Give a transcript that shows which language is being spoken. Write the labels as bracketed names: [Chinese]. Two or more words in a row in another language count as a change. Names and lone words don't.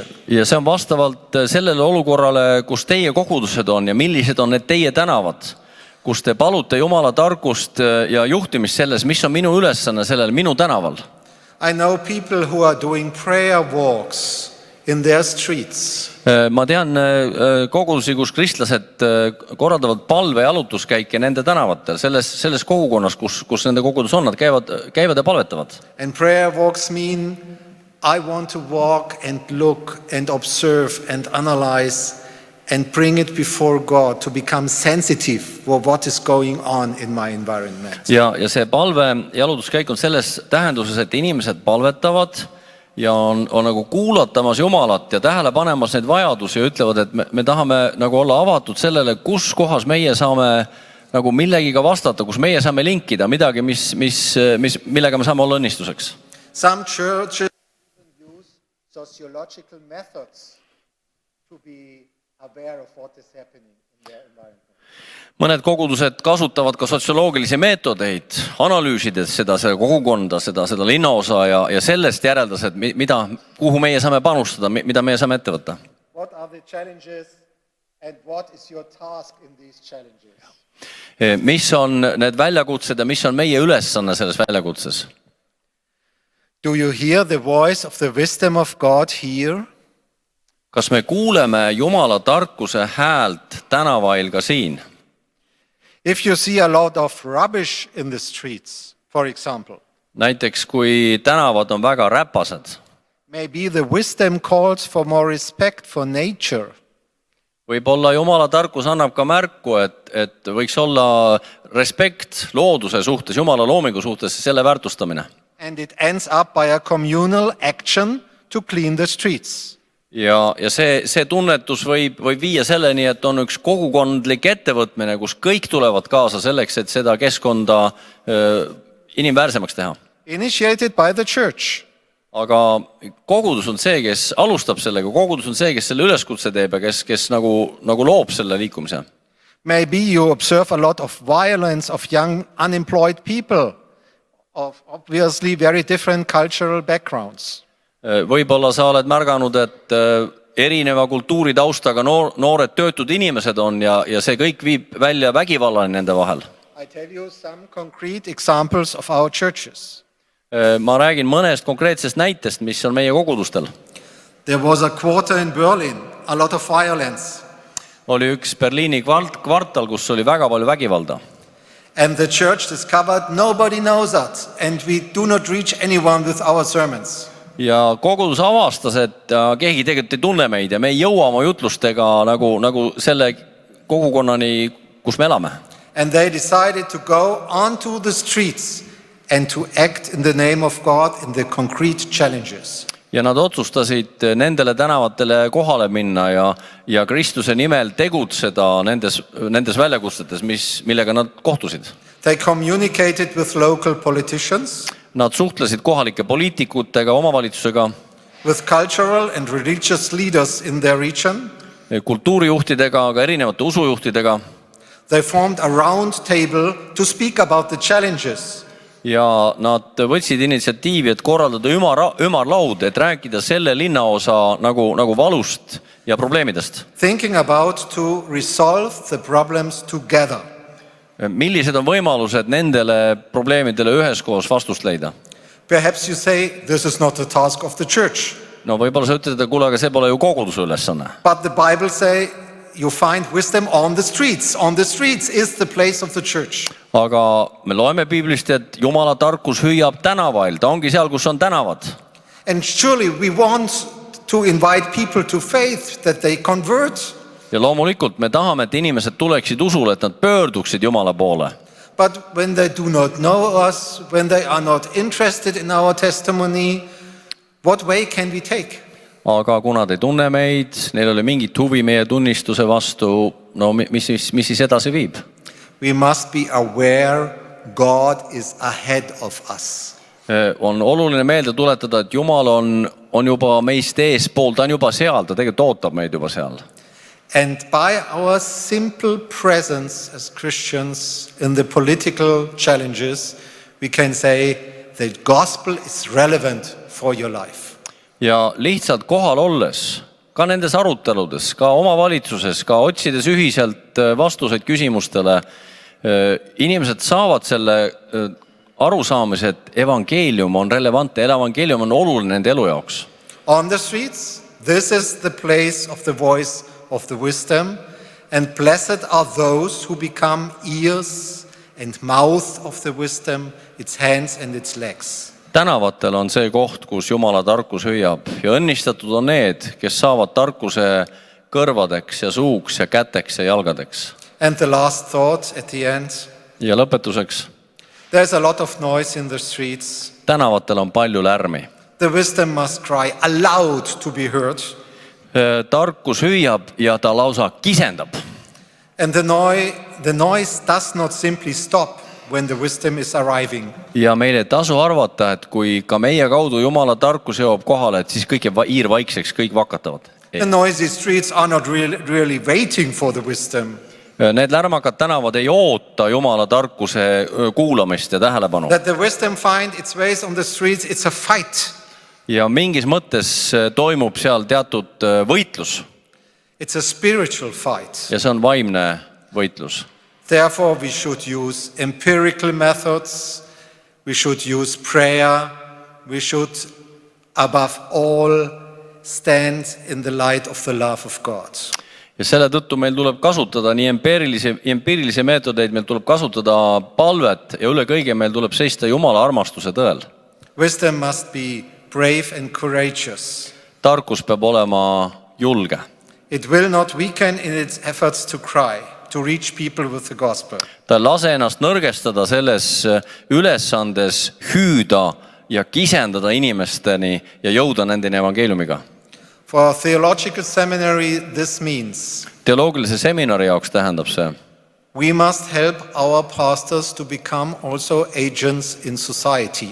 [Estonian] Ja see on vastavalt sellele olukorrale, kus teie kogudused on ja millised on need teie tänavad, kus te palute Jumala tarkust ja juhtimist selles, mis on minu ülesanne sellel minu tänaval. [English] I know people who are doing prayer walks in their streets. [Estonian] Ma tean kogudusi, kus kristlased korraldavad palve- ja jalutuskäike nende tänavatel, selles kogukonnas, kus nende kogudus on, nad käivad ja palvetavad. [English] And prayer walks mean I want to walk and look and observe and analyze and bring it before God to become sensitive for what is going on in my environment. [Estonian] Ja see palve- ja jalutuskäik on selles tähenduses, et inimesed palvetavad ja on nagu kuulatamas Jumalat ja tähele panemas neid vajadusi ja ütlevad, et me tahame nagu olla avatud sellele, kus kohas meie saame nagu millegiga vastata, kus meie saame linkida midagi, millega me saame olla õnnistuseks. [English] Some churches use sociological methods to be aware of what is happening in their environment. [Estonian] Mõned kogudused kasutavad ka sotsioloogilisi meetodeid, analüüsides seda kogukonda, seda linnaosa ja sellest järeldas, et kuhu meie saame panustada, mida meie saame ette võtta. [English] What are the challenges and what is your task in these challenges? [Estonian] Mis on need väljakutsed ja mis on meie ülesanne selles väljakutses? [English] Do you hear the voice of the wisdom of God here? [Estonian] Kas me kuuleme Jumala tarkuse häält Tänavail ka siin? [English] If you see a lot of rubbish in the streets, for example. [Estonian] Näiteks kui tänavad on väga räpased. [English] Maybe the wisdom calls for more respect for nature. [Estonian] Võib-olla Jumala tarkus annab ka märku, et võiks olla respekt looduse suhtes, Jumala loomingu suhtes, selle väärtustamine. [English] And it ends up by a communal action to clean the streets. [Estonian] Ja see tunnetus võib viia selleni, et on üks kogukondlik ettevõtmine, kus kõik tulevad kaasa selleks, et seda keskkonda inimväärsemaks teha. [English] Initiated by the church. [Estonian] Aga kogudus on see, kes alustab sellega, kogudus on see, kes selle üleskutse teeb ja kes nagu loob selle liikumise. [English] Maybe you observe a lot of violence of young unemployed people of obviously very different cultural backgrounds. [Estonian] Võib-olla sa oled märganud, et erineva kultuuritaustaga noored töötud inimesed on ja see kõik viib välja vägivallani nende vahel. [English] I tell you some concrete examples of our churches. [Estonian] Ma räägin mõnest konkreetsest näitest, mis on meie kogudustel. [English] There was a quarter in Berlin, a lot of violence. [Estonian] Oli üks Berliini kvartal, kus oli väga palju vägivalda. [English] And the church discovered nobody knows that and we do not reach anyone with our sermons. [Estonian] Ja kogudus avastas, et keegi tegelikult ei tunne meid ja me ei jõua oma jutlustega nagu selle kogukonnani, kus me elame. [English] And they decided to go onto the streets and to act in the name of God in the concrete challenges. [Estonian] Ja nad otsustasid nendele tänavatele kohale minna ja Kristuse nimel tegutseda nendes väljakutsetes, millega nad kohtusid. [English] They communicated with local politicians. [Estonian] Nad suhtlesid kohalike poliitikutega, omavalitsusega, [English] with cultural and religious leaders in their region. [Estonian] Kultuurijuhtidega, aga erinevate usujuhtidega. [English] They formed a round table to speak about the challenges. [Estonian] Ja nad võtsid initsiatiivi, et korraldada ümarlaud, et rääkida selle linnaosa nagu valust ja probleemidest. [English] Thinking about to resolve the problems together. [Estonian] Millised on võimalused nendele probleemidele üheskoos vastust leida? [English] Perhaps you say this is not the task of the church. [Estonian] No võib-olla sa ütled, et kuule, aga see pole ju koguduse ülesanne. [English] But the Bible say you find wisdom on the streets. On the streets is the place of the church. [Estonian] Aga me loeme Biiblist, et Jumala tarkus hüüab Tänavail. Ta ongi seal, kus on tänavad. [English] And surely we want to invite people to faith, that they convert. [Estonian] Ja loomulikult me tahame, et inimesed tuleksid usule, et nad pöörduksid Jumala poole. [English] But when they do not know us, when they are not interested in our testimony, what way can we take? [Estonian] Aga kuna te ei tunne meid, neil oli mingit huvi meie tunnistuse vastu, no mis siis edasi viib? [English] We must be aware God is ahead of us. [Estonian] On oluline meelde tuletada, et Jumal on juba meist eespool, ta on juba seal, ta tegelikult ootab meid juba seal. [English] And by our simple presence as Christians in the political challenges, we can say the gospel is relevant for your life. [Estonian] Ja lihtsalt kohal olles, ka nendes aruteludes, ka omavalitsuses, ka otsides ühiselt vastuseid küsimustele, inimesed saavad selle arusaamise, et evangeelium on relevantne, evangeelium on oluline nende elu jaoks. [English] On the streets, this is the place of the voice of the wisdom, and blessed are those who become ears and mouth of the wisdom, its hands and its legs. [Estonian] Tänavatel on see koht, kus Jumala tarkus hüüab ja õnnistatud on need, kes saavad tarkuse kõrvadeks ja suuks ja käteks ja jalgadeks. [English] And the last thought at the end. [Estonian] Ja lõpetuseks. [English] There's a lot of noise in the streets. [Estonian] Tänavatel on palju lärmi. [English] The wisdom must cry aloud to be heard. [Estonian] Tarkus hüüab ja ta lausa kisendab. [English] And the noise does not simply stop when the wisdom is arriving. [Estonian] Ja meile tasu arvata, et kui ka meie kaudu Jumala tarkus jõuab kohale, et siis kõik jääb iirvaikseks, kõik vakatavad. [English] The noisy streets are not really waiting for the wisdom. [Estonian] Need lärmakad tänavad ei oota Jumala tarkuse kuulamist ja tähelepanu. [English] That the wisdom find its ways on the streets, it's a fight. [Estonian] Ja mingis mõttes toimub seal teatud võitlus. [English] It's a spiritual fight. [Estonian] Ja see on vaimne võitlus. [English] Therefore we should use empirical methods, we should use prayer, we should above all stand in the light of the love of God. [Estonian] Ja selle tõttu meil tuleb kasutada nii empiirilisi meetodeid, meil tuleb kasutada palvet ja üle kõige meil tuleb seista Jumala armastuse tõel. [English] Wisdom must be brave and courageous. [Estonian] Tarkus peab olema julge. [English] It will not weaken in its efforts to cry, to reach people with the gospel. [Estonian] Ta lase ennast nõrgestada selles ülesandes hüüda ja kisendada inimesteni ja jõuda nendeni evangeeliumiga. [English] For theological seminary, this means [Estonian] teoloogilise seminari jaoks tähendab see. [English] We must help our pastors to become also agents in society.